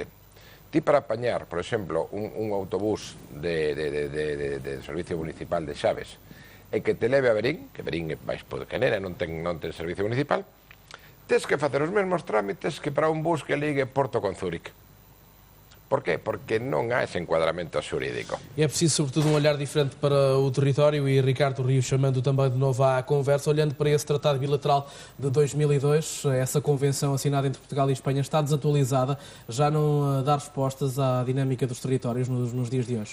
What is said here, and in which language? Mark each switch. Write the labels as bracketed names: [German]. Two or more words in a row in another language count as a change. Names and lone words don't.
[Galician] Ti para apañar, por exemplo, un autobús de servicio municipal de Xaves e que te leve a Verín, que Verín é máis pequenera, non ten servicio municipal, tes que facer os mesmos trámites que para un bus que ligue Porto con Zúrich. Por quê? Porque non há ese enquadramento xurídico. [Portuguese] E é preciso, sobretudo, um olhar diferente para o território e Ricardo Rio chamando também de novo à conversa, olhando para esse tratado bilateral de 2002, essa convenção assinada entre Portugal e Espanha está desatualizada, já não dá respostas à dinâmica dos territórios nos dias de hoje?